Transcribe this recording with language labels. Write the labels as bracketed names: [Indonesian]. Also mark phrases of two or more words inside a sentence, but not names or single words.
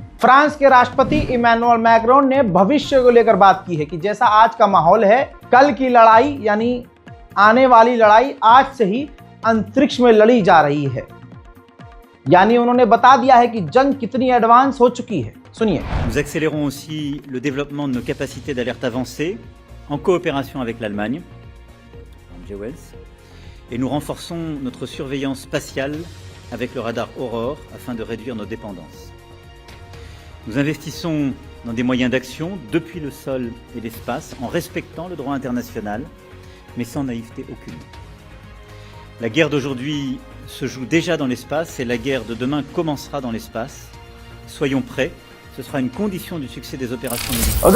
[Hindi] फ्रांस के राष्ट्रपति इमैनुअल मैक्रोन ने भविष्य को लेकर बात की है कि जैसा आज का माहौल है, कल की लड़ाई यानी आने वाली लड़ाई आज से ही अंतरिक्ष में लड़ी जा रही है। यानी उन्होंने बता दिया है कि जंग कितनी एडवांस हो चुकी है। सुनिए। [French] Nous accélérons aussi le développement de nos capacités d'alerte avancée en coopération avec l'Allemagne, et nous renforçons notre surveillance spatiale avec le radar Aurore afin de réduire nos dépendances. Nous investissons dans des moyens d'action depuis le sol et l'espace, en respectant le droit international, mais sans naïveté aucune. La guerre d'aujourd'hui se joue déjà dans l'espace et la guerre de demain commencera dans l'espace. Soyons prêts, ce sera une condition du succès des opérations militaires.